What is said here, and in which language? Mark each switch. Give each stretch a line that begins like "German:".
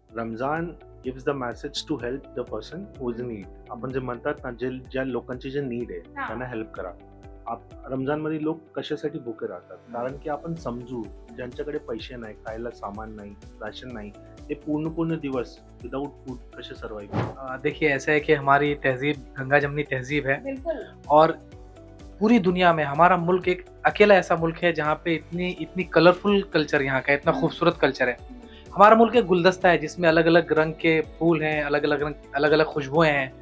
English: Ramzan gives the message to help the person who is in need.
Marathi: आपण जे म्हणतात ना, जे ज्या लोकांची जे नीड आहे हा. त्यांना हेल्प करा. रमजानमध्ये लोक कशासाठी भुके राहतात? कारण की आपण समजू, ज्यांच्याकडे पैसे नाही, खायला सामान नाही, राशन नाही, ते पूर्ण दिवस
English: without food
Marathi: कसे सर्वाइव.
Hindi: देखिए ऐसा है कि हमारी तहजीब गंगा जमनी तहजीब है बिल्कुल. और पूरी दुनिया में हमारा मुल्क एक अकेला ऐसा मुल्क है जहाँ पे इतनी इतनी कलरफुल कल्चर यहाँ का, इतना खूबसूरत कल्चर है. हमारा मुल्क एक गुलदस्ता है जिसमें अलग अलग रंग के फूल हैं, अलग अलग खुशबुएं हैं.